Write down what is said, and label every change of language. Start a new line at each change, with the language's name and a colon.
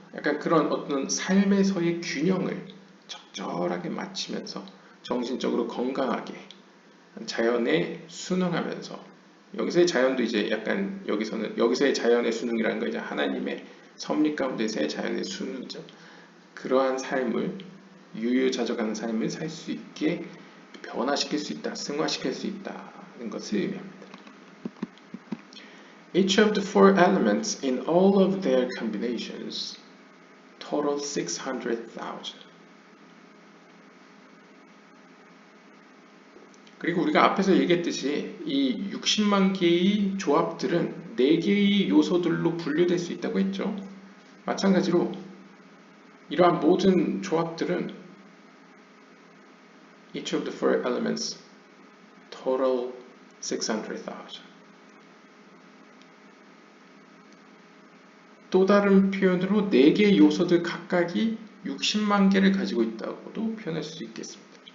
Korean: 약간 그런 어떤 삶에서의 균형을 적절하게 맞추면서 정신적으로 건강하게 자연에 순응하면서 여기서의 자연도 이제 약간 여기서의 자연의 순응이라는 거 이제 하나님의 섭리 가운데서의 자연의 순응이죠. 그러한 삶을 유유자적한 삶을 살 수 있게 변화시킬 수 있다, 승화시킬 수 있다는 것을 의미합니다.
English: Each of the four elements in all of their combinations total 600,000.
Korean: 그리고 우리가 앞에서 얘기했듯이 이 60만 개의 조합들은 4개의 요소들로 분류될 수 있다고 했죠. 마찬가지로 이러한 모든 조합들은
English: each of the four elements total 600,000.
Korean: 또 다른 표현으로 4개의 요소들 각각이 60만 개를 가지고 있다고도 표현할 수 있겠습니다.